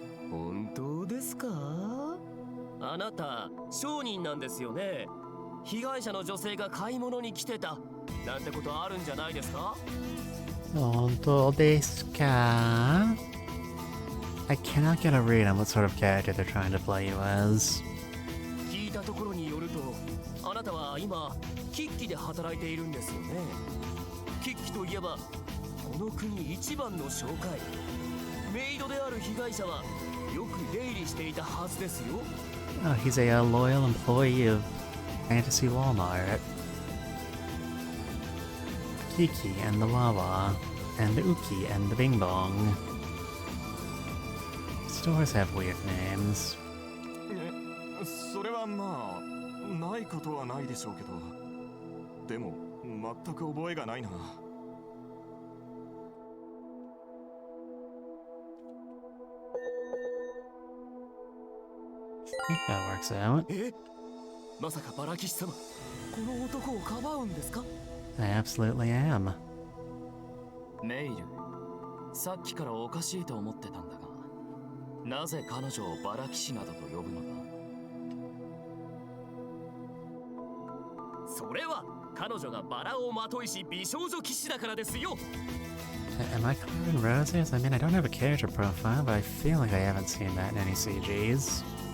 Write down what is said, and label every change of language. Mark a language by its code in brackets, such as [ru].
[ja] 本当ですか？あなた商人なんですよね。被害者の女性が買い物に来てたなんてことあるんじゃないですか？本当ですか? [en] I cannot get a read on what sort of character they're trying to play you as. [ja] 聞いたところによると、あなたは今キッキで働いているんですよね。キッキといえばこの国一番の商会。メイドである被害者はよく出入りしていたはずですよ。 [en] Oh, he's a loyal employee of Fantasy Walmart. Kiki and the Wawa, and the Uki and the Bing Bong. Stores have weird names. [ja] それはまあないことはないでしょうけど、でも全く覚えがないな。 [en] That works out. [ja] まさかバラ騎士様、この男をかばうんですか？ [en] I absolutely am. [ja] メイル、さっきからおかしいと思ってたんだが、なぜ彼女をバラ騎士などと呼ぶのだ？それは彼女がバラをまといし美少女騎士だからですよ。 [en] Am I covered in roses? I mean, I don't have a character profile, but I feel like I haven't seen that in any CGs.